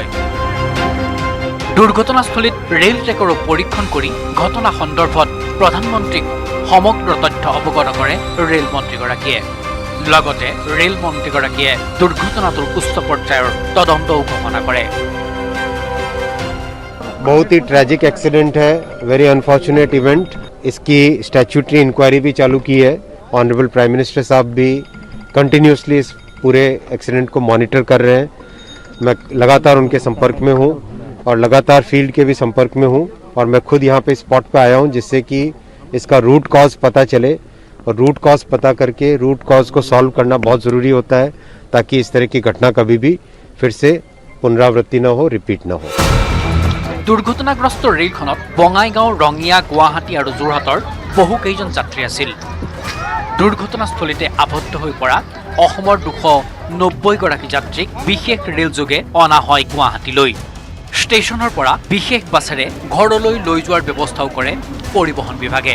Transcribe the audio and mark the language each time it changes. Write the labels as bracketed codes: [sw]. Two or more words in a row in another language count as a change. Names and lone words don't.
[as] দুৰ্ঘটনাস্থলীত ৰেল ট্ৰেকৰো পৰীক্ষণ কৰি ঘটনা সন্দৰ্ভত প্ৰধানমন্ত্ৰীক সমগ্ৰ তথ্য অৱগত কৰে ৰেল মন্ত্ৰীগৰাকীয়ে। লগতে ৰেল মন্ত্ৰীগৰাকীয়ে দুৰ্ঘটনাটোৰ উচ্চ পৰ্যায়ৰ তদন্তও ঘোষণা কৰে। [hi] बहुत ही [en] tragic accident [hi] है, [en] very unfortunate event. [hi] इसकी [en] statutory inquiry [hi] भी चालू की है। [en] honourable prime minister [hi] साहब भी कंटिन्यूसली इस पूरे एक्सीडेंट को मॉनिटर कर रहे हैं। मैं लगातार उनके संपर्क में हूँ और लगातार फील्ड के भी संपर्क में हूँ और मैं खुद यहाँ पे स्पॉट पे आया हूँ जिससे कि इसका [en] root cause [hi] पता चले और [en] root cause [hi] पता करके [en] root cause [hi] को सॉल्व करना बहुत ज़रूरी होता है ताकि इस तरह की घटना कभी भी फिर से पुनरावृत्ति न हो, रिपीट न हो। [as] দুৰ্ঘটনাগ্ৰস্ত ৰেলখনত বঙাইগাঁও, ৰঙিয়া, গুৱাহাটী আৰু যোৰহাটৰ বহু কেইজন যাত্ৰী আছিল। দুৰ্ঘটনাস্থলীতে আবদ্ধ হৈ পৰা অসমৰ 290গৰাকী যাত্ৰীক বিশেষ ৰেলযোগে অনা হয় গুৱাহাটীলৈ। ষ্টেচনৰ পৰা বিশেষ বাছেৰে ঘৰলৈ লৈ যোৱাৰ ব্যৱস্থাও কৰে পৰিবহণ বিভাগে।